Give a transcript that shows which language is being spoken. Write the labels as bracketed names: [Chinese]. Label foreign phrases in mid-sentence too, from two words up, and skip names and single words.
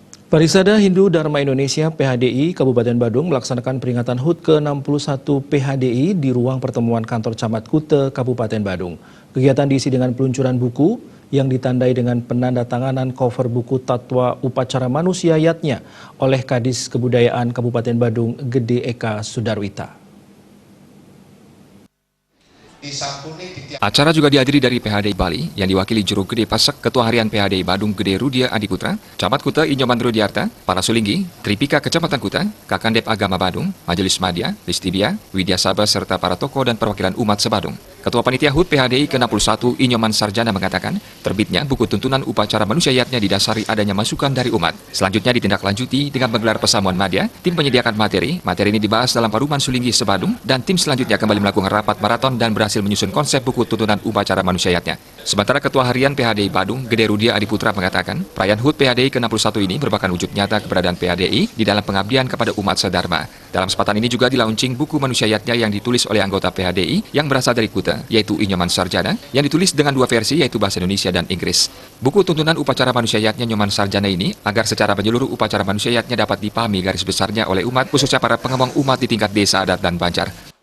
[Indonesian] Parisada Hindu Dharma Indonesia (PHDI) Kabupaten Badung melaksanakan peringatan HUT ke-61 PHDI di ruang pertemuan kantor Camat Kute, Kabupaten Badung. Kegiatan diisi dengan peluncuran buku yang ditandai dengan penandatanganan cover buku Tatwa Upacara Manusia Yatnya oleh Kadis Kebudayaan Kabupaten Badung Gede Eka Sudarwita. Acara juga dihadiri dari PHDI Bali yang diwakili Juru Gede Pasek Ketua Harian PHDI Badung Gede Rudia Adiputra, Camat Kute Inyoman Rudiarta, para Sulinggi, Tripika Kecamatan Kute, Kakandep Agama Badung, Majelis Madya, Listibia, Widya Sabah serta para tokoh dan perwakilan umat sebadung. Ketua Panitia HUT PHDI ke-61 Inyoman Sarjana mengatakan, terbitnya buku tuntunan upacara manusia yatnya didasari adanya masukan dari umat. Selanjutnya ditindaklanjuti dengan menggelar pesamuan madya, tim penyediakan materi. Materi ini dibahas dalam Paruman Sulinggi Sebadung dan tim selanjutnya kembali melakukan rapat maraton dan berhasil menyusun konsep buku tuntunan upacara manusia yatnya. Sementara Ketua Harian PHDI Badung Gede Rudia Adiputra mengatakan, perayaan HUT PHDI ke-61 ini merupakan wujud nyata keberadaan PHDI di dalam pengabdian kepada umat sedharma. Dalam kesempatan ini juga dilaunching buku manusia yatnya yang ditulis oleh anggota PHDI yang berasal dari Kute, yaitu Inyoman Sarjana, yang ditulis dengan dua versi yaitu bahasa Indonesia dan Inggris. Buku tuntunan upacara manusia yatnya Inyoman Sarjana ini agar secara menyeluruh upacara manusia yatnya dapat dipahami garis besarnya oleh umat, khususnya para pengembang umat di tingkat desa, adat, dan banjar.